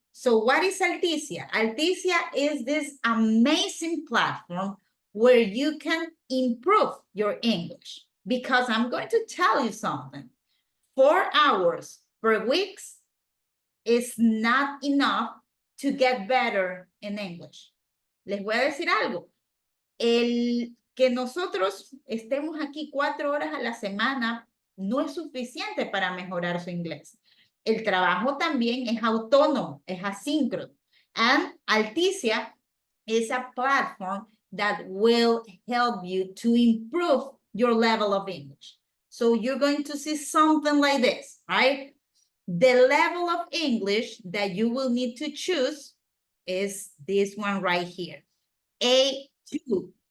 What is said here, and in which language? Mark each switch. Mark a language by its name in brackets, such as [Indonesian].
[English] So what is Alticia? Alticia is this amazing platform where you can improve your English, because I'm going to tell you something. 4 hours per week is not enough to get better in English. [Spanish] Les voy a decir algo. El que nosotros estemos aquí 4 horas a la semana no es suficiente para mejorar su inglés. El trabajo también es autónomo, es asíncrono. [English] And Alticia is a platform that will help you to improve your level of English. So you're going to see something like this, right? The level of English that you will need to choose is this one right here, A2.